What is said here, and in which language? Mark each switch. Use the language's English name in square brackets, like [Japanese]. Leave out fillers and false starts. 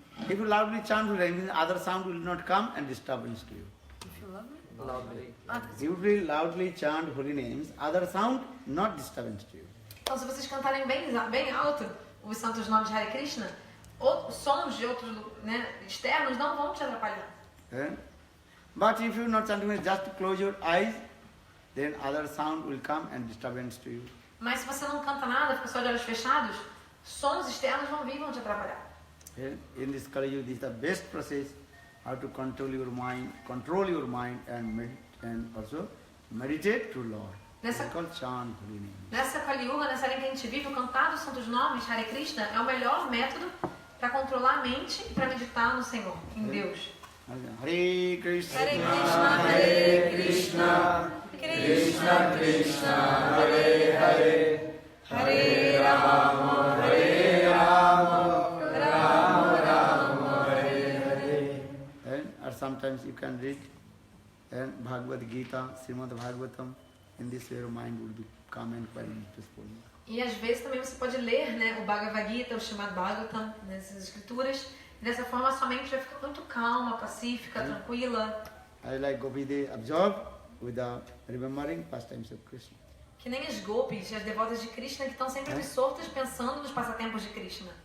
[English] if you loudly chant holy names, other sound will not come and disturbance to you. If you love me? Loudly. You will loudly chant holy names, other sound not disturbance to you. [Portuguese] Então se vocês cantarem bem alto os santos nomes de Hare Krishna, sons de outros, né, externos não vão te atrapalhar. [English] But if you not chanting, just close your eyes, then other sound will come and disturbance to you. [Portuguese] Mas se você não canta nada, fica só de olhos fechados, sons externos vão vir e vão te atrapalhar. [English] In this Kali Yuga, this is the best process how to control your mind and also meditate to Lord. [Portuguese] Nessa- [English] It's called chant holy name. [Portuguese] Nessa Kali Yuga, nessa era em que a gente vive, o cantar dos santos nomes, Hare Krishna, é o melhor método para controlar a mente e para meditar no Senhor, em Deus. [Sanskrit] Hare Krishna, Hare Krishna, Hare Krishna, Krishna Krishna, Hare Hare, Hare Rama, Hare Rama, Rama Rama, Hare Hare. [English] or sometimes you can read and Bhagavad Gita, Srimad Bhagavatam. In this way, your mind will be calm and quiet and peaceful. [Portuguese] E às vezes também você pode ler, né, o Bhagavad Gita, o Srimad Bhagavatam, nessas escrituras. E dessa forma sua mente vai ficar muito calma, pacífica, tranquila. [English] I like Gopi, they absorb without remembering pastimes of Krishna. [Portuguese] Que nem as gopis, as devotas de Krishna, que estão sempre absortas pensando nos passatempos de Krishna.